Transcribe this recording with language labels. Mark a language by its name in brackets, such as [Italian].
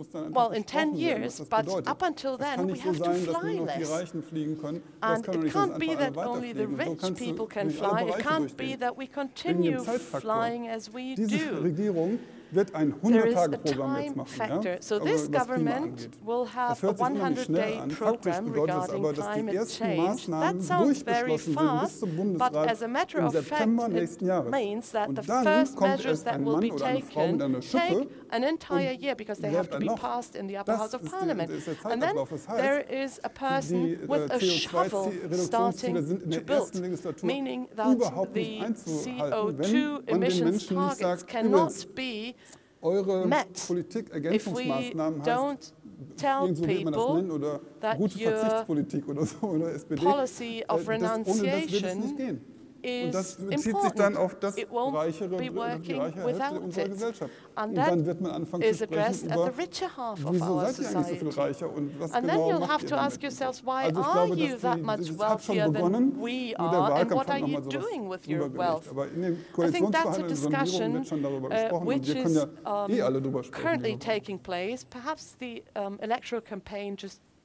[English] Well, in 10 years, but up until then, we have to fly less. And it can't be that only the rich people can fly. It can't be that we continue flying as we do. [German] Wird ein 100-Tage-Programm jetzt machen, ja? [English] So this government will have a 100-day program regarding climate change. That sounds very fast, but as a matter of fact, it means that the first measures that will be taken take an entire year because they have to be passed in the upper house of parliament. And then there is a person with a shovel starting to build, meaning that the CO2 emissions targets cannot be met if we don't tell people that your policy of renunciation [German] Und das bezieht sich dann auf das reichere, die reiche Hälfte unserer Gesellschaft. Und dann wird man anfangen zu sprechen über, wieso seid ihr eigentlich so viel reicher und was genau macht ihr damit? Also ich glaube, das hat schon begonnen, nur der Wahlkampf hat nochmal sowas rübergelegt. Aber in den Koalitionsverhandlungen in der Regierung wird schon darüber gesprochen und wir können ja alle drüber sprechen. [English] Currently taking place, perhaps the electoral campaign just